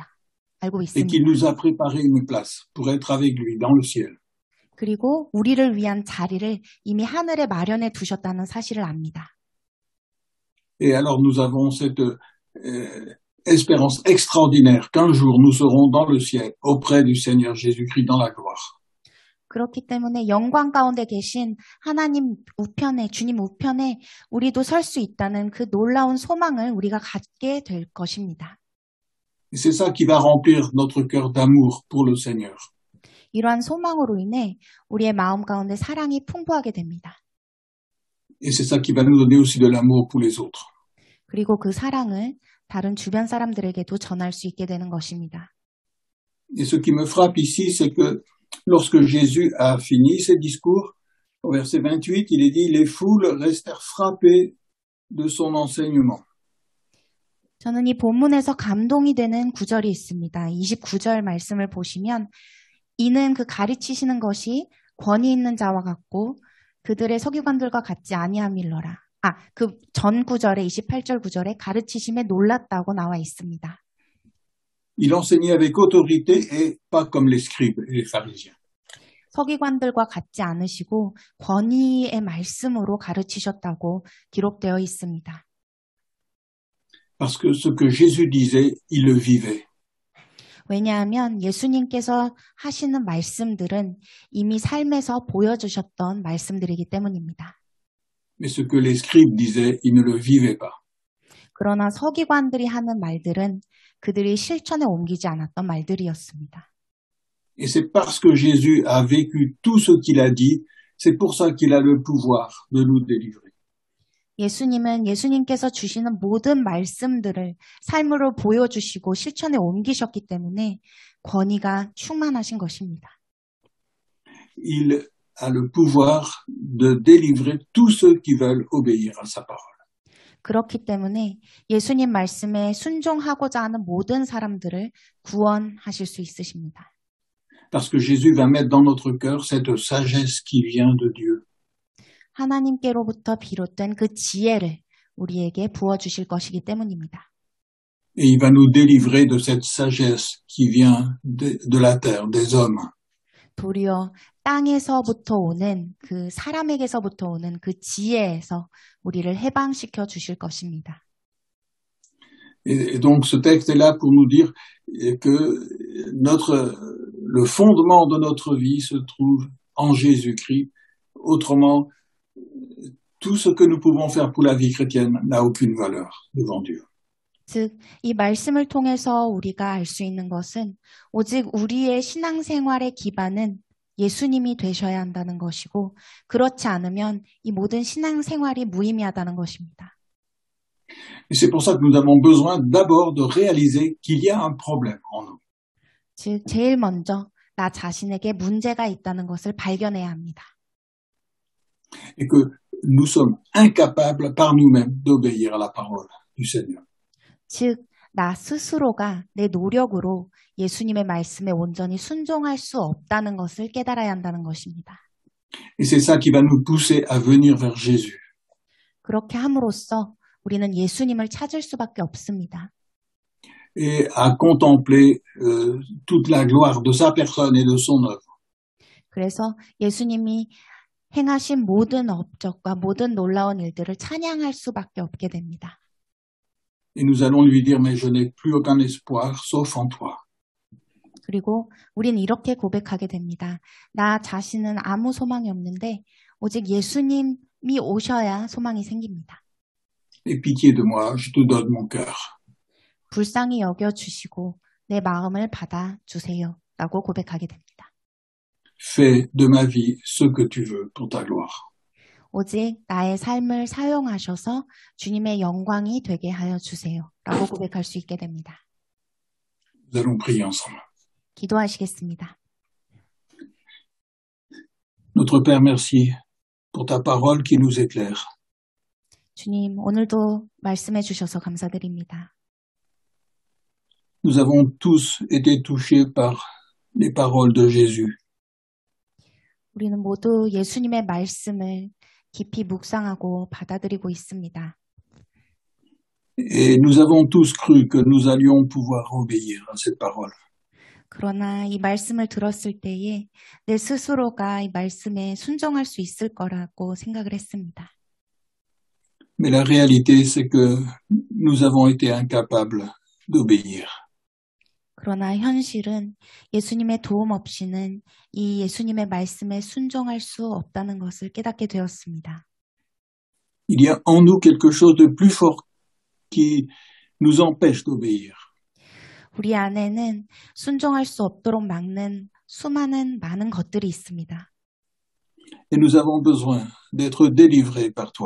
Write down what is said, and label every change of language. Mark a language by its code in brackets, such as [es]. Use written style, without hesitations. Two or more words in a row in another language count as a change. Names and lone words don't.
[ko] 알고 [fr] Et qu'il [ko] 있습니다. [fr] nous a préparé une place pour être avec lui dans le ciel. [ko] 그리고 우리를 위한 자리를 이미 하늘에 마련해 두셨다는 사실을 압니다. [fr] Et alors nous avons cette espérance extraordinaire qu'un jour nous serons dans le ciel auprès du Seigneur Jésus-Christ dans la gloire. [ko] 그렇기 때문에 영광 가운데 계신 하나님 우편에, 주님 우편에 우리도 설 수 있다는 그 놀라운 소망을 우리가 갖게 될 것입니다. [fr] Et c'est ça qui va remplir notre cœur d'amour pour le Seigneur. [ko] 이러한 소망으로 인해 우리의 마음 가운데 사랑이 풍부하게 됩니다. [fr] Et c'est ça qui va nous donner aussi de l'amour pour les autres. [ko] 그리고 그 사랑을 다른 주변 사람들에게도 전할 수 있게 되는 것입니다. [fr] Et ce qui me frappe ici, c'est que lorsque Jésus a fini ses discours, au verset 28, il est dit « Les foules restèrent frappées de son enseignement ». [ko] 저는 이 본문에서 감동이 되는 구절이 있습니다. 29절 말씀을 보시면 이는 그 가르치시는 것이 권위 있는 자와 같고 그들의 서기관들과 같지 아니함일러라. 그 전 구절에 28절 구절에 가르치심에 놀랐다고 나와 있습니다. [fr] Il enseignait avec autorité et pas comme les scribes et les pharisiens. [ko] 서기관들과 같지 않으시고 권위의 말씀으로 가르치셨다고 기록되어 있습니다. [fr] Parce que ce que Jésus disait, il le vivait. [ko] 왜냐하면 예수님께서 하시는 말씀들은 이미 삶에서 보여주셨던 말씀들이기 때문입니다. [fr] Mais ce que les scribes disaient, ils ne le vivaient pas. [ko] 그러나 서기관들이 하는 말들은 그들이 실천에 옮기지 않았던 말들이었습니다. [fr] Et c'est parce que Jésus a vécu tout ce qu'il a dit, c'est pour ça qu'il a le pouvoir de nous délivrer. [ko] 예수님은 예수님께서 주시는 모든 말씀들을 삶으로 보여주시고 실천에 옮기셨기 때문에 권위가 충만하신 것입니다. [fr] Il a le pouvoir de délivrer tous ceux qui veulent obéir à sa parole. [ko] 그렇기 때문에 예수님 말씀에 순종하고자 하는 모든 사람들을 구원하실 수 있으십니다. [fr] Parce que Jésus va mettre dans notre cœur cette sagesse qui vient de Dieu. [ko] 하나님께로부터 비롯된 그 지혜를 우리에게 부어주실 것이기 때문입니다. [fr] Et il va nous délivrer de cette sagesse qui vient de la terre, des hommes. [ko] 도리어 땅에서부터 오는 그 사람에게서부터 오는 그 지혜에서 우리를 해방시켜 주실 것입니다. [fr] Et donc ce texte est là pour nous dire que le fondement de notre vie se trouve en Jésus-Christ. Autrement, tout ce que nous pouvons faire pour la vie chrétienne n'a aucune valeur devant Dieu. [ko] 즉, 이 말씀을 통해서 우리가 알 수 있는 것은 오직 우리의 신앙생활의 기반은 예수님이 되셔야 한다는 것이고, 그렇지 않으면 이 모든 신앙생활이 무의미하다는 것입니다. [fr] Et c'est pour ça que nous avons besoin d'abord de réaliser qu'il y a un problème en nous. [ko] 즉, 제일 먼저 나 자신에게 문제가 있다는 것을 발견해야 합니다. [fr] Et que nous sommes incapables par nous-mêmes d'obéir à la parole du Seigneur. [ko] 즉, 나 스스로가 내 노력으로 예수님의 말씀에 온전히 순종할 수 없다는 것을 깨달아야 한다는 것입니다. [fr] Et c'est ça qui va nous pousser à venir vers Jésus. [ko] 그렇게 함으로써 우리는 예수님을 찾을 수밖에 없습니다. [fr] Et à contempler toute la gloire de sa personne et de son œuvre. [ko] 그래서 예수님이 행하신 모든 업적과 모든 놀라운 일들을 찬양할 수밖에 없게 됩니다. [fr] Et nous allons lui dire, mais je n'ai plus aucun espoir sauf en toi. [ko] 그리고 우리는 이렇게 고백하게 됩니다. 나 자신은 아무 소망이 없는데 오직 예수님이 오셔야 소망이 생깁니다. [fr] Et pitié de moi, je te donne mon cœur. [ko] 불쌍히 여겨주시고 내 마음을 받아주세요. 라고 고백하게 됩니다. [fr] Fais de ma vie ce que tu veux pour ta gloire. [ko] 오직 나의 삶을 사용하셔서 주님의 영광이 되게 하여 주세요. 라고 고백할 수 있게 됩니다. [fr] Nous allons prier ensemble. [ko] 기도하시겠습니다. [fr] Notre Père, merci pour ta parole qui nous éclaire. [ko] 주님, 오늘도 말씀해 주셔서 감사드립니다. [fr] Nous avons tous été touchés par les paroles de Jésus. [ko] 우리는 모두 예수님의 말씀을 깊이 묵상하고 받아들이고 있습니다. [fr] Et nous avons tous cru que nous allions pouvoir obéir à cette parole. [ko] 그러나 이 말씀을 들었을 때에 내 스스로가 이 말씀에 순종할 수 있을 거라고 생각을 했습니다. [fr] Mais la réalité, c'est que nous avons été incapables d'obéir. [ko] 그러나 현실은 예수님의 도움 없이는 이 예수님의 말씀에 순종할 수 없다는 것을 깨닫게 되었습니다. [fr] Il y a en nous quelque chose de plus fort qui nous empêche d'obéir. [ko] 우리 안에는 순종할 수 없도록 막는 수많은 많은 것들이 있습니다. [fr] Et nous avons besoin d'être délivrés par toi.